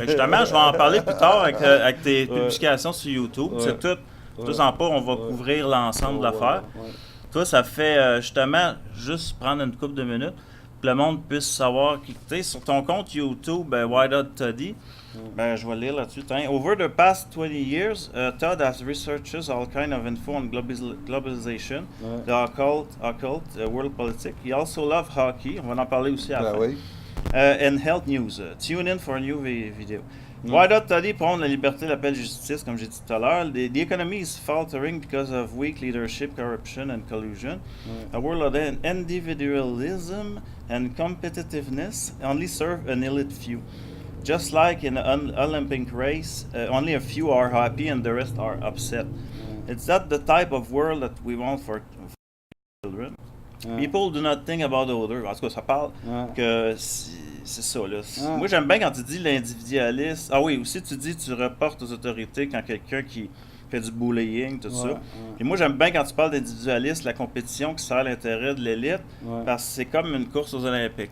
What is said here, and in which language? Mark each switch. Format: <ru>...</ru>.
<fr>Fait que justement, je vais en parler plus tard avec tes publications sur YouTube. Ouais. C'est tout. Tout en pas, on va couvrir l'ensemble de l'affaire. Ouais. Toi, ça fait justement juste prendre une couple de minutes que le monde puisse savoir. Tu sais, sur ton compte YouTube, Why Not Toddy, je vais lire là-dessus.</fr> <en>Over the past 20 years, Todd has researches all kind of info on globalization,</en> <fr>Ouais.</fr> <en>the occult, world politics. He also loves hockey.</en> <fr>On va en parler aussi Ben après. oui.</fr> <en>And health news. Tune in for a new video.</en> <fr>Why Not Toddy prône la liberté, la paix, la justice, comme j'ai dit tout à l'heure.</fr> <en>The economy is faltering because of weak leadership, corruption, and collusion. A world of individualism and competitiveness only serve an elite few. Just like in an Olympic race, only a few are happy and the rest are upset. It's not the type of world that we want for children. People do not think about the other.</en> <fr>En tout cas, ça parle que c'est ça. Là. Moi, j'aime bien quand tu dis l'individualiste. Ah oui, aussi tu dis tu reportes aux autorités quand quelqu'un qui fait du bullying, tout ça. Et moi, j'aime bien quand tu parles d'individualiste, la compétition qui sert l'intérêt de l'élite, parce que c'est comme une course aux Olympiques.</fr>